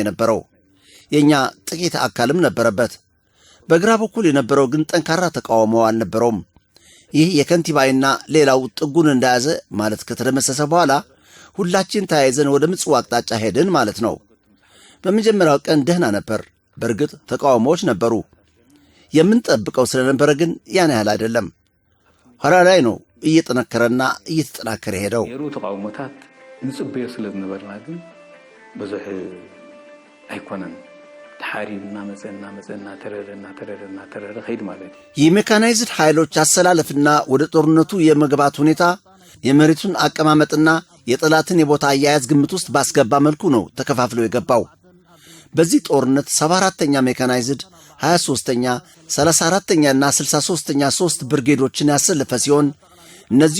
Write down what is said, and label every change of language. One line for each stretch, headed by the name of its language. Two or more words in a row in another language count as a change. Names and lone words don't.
Amharic: የነበረው። የኛ ጥቂት አካልም ነበረበት። በግራ በኩል የነበረው ግን ጠንካራ ተቃውሞ አልነበረውም። ይህ የከንቲባይና ሌላው ጥጉን እንደያዘ ማለት ከተደመሰሰ በኋላ ሁላችን ተያይዘን ወደ ምጽዋ አቅጣጫ ሄድን ማለት ነው። በመጀመሪያው ቀን ደህና ነበር። በእርግጥ ተቃውሞዎች ነበሩ። የምንጠብቀው ስለነበረ ግን ያን ያህል አይደለም። ኋላ ላይ ነው እየጠነከረና እየተጠናከረ ሄደው።
Tigrinya: የሩ ተቃውሞታት ንጽበዮ ስለዝነበርና ግን ብዙሕ አይኮነን። ተሓሪብና መፀና ተረረና ኸይድ ማለት
Amharic: የሜካናይዝድ ኃይሎች አሰላለፍና ወደ ጦርነቱ የመግባት ሁኔታ የመሬቱን አቀማመጥና የጠላትን የቦታ አያያዝ ግምት ውስጥ ባስገባ መልኩ ነው ተከፋፍሎ የገባው። በዚህ ጦርነት 74ኛ ሜካናይዝድ 23ኛ 34ኛ እና 63ኛ 3 ብርጌዶችን ያሰለፈ ሲሆን እነዚሁ